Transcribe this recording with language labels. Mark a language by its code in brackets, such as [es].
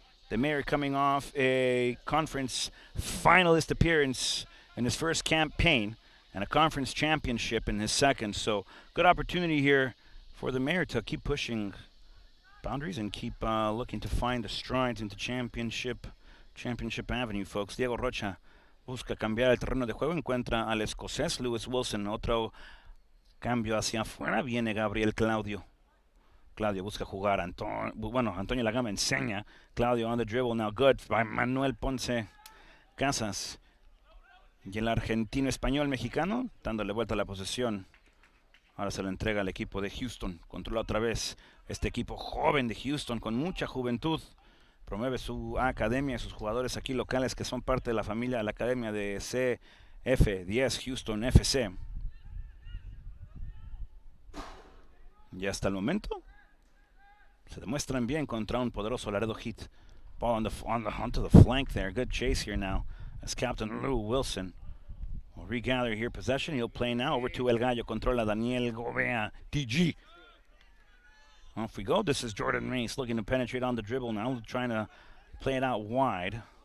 [en] The mayor coming off a conference finalist appearance in his first campaign and a conference championship in his second. So good opportunity here for the mayor to keep pushing boundaries and keep looking to find the strides into championship avenue, folks. [es] Diego Rocha busca cambiar el terreno de juego, encuentra al escocés Lewis Wilson, otro cambio hacia afuera, viene Gabriel Claudio. Claudio busca jugar, Antonio Lagama enseña, [en] Claudio on the dribble, now good by Manuel Ponce Casas. [es] Y el argentino español mexicano, dándole vuelta a la posesión. Ahora se lo entrega al equipo de Houston, controla otra vez este equipo joven de Houston con mucha juventud. Promueve su academia y sus jugadores aquí locales que son parte de la familia de la academia de CF10 Houston FC. Y hasta el momento se demuestran bien contra un poderoso Laredo Heat. [en] Ball onto the flank there. Good chase here now as Captain Lou Wilson will regather here possession. He'll play now over to El Gallo. [es] Controla Daniel Govea. [en] TG. Off we go. This is Jordan Mace looking to penetrate on the dribble now, trying to play it out wide.